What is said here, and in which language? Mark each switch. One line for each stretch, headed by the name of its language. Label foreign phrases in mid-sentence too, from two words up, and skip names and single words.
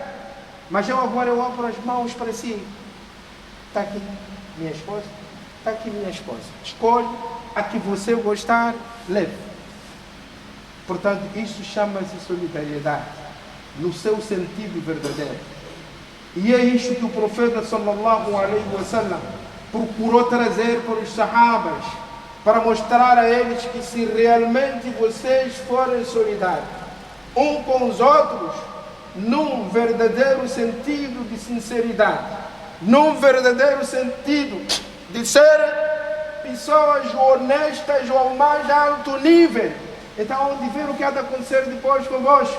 Portuguese: Mas eu agora abro as mãos para si. Está aqui minha esposa, está aqui minha esposa. Escolhe a que você gostar, leve. Portanto, isso chama-se solidariedade, no seu sentido verdadeiro. E é isto que o profeta
Arabic: صلى الله عليه وسلم
Portuguese: procurou trazer para os sahabas, para mostrar a eles que se realmente vocês forem solidários um com os outros, num verdadeiro sentido de sinceridade, num verdadeiro sentido de serem pessoas honestas ao mais alto nível, então onde ver o que há de acontecer depois convosco.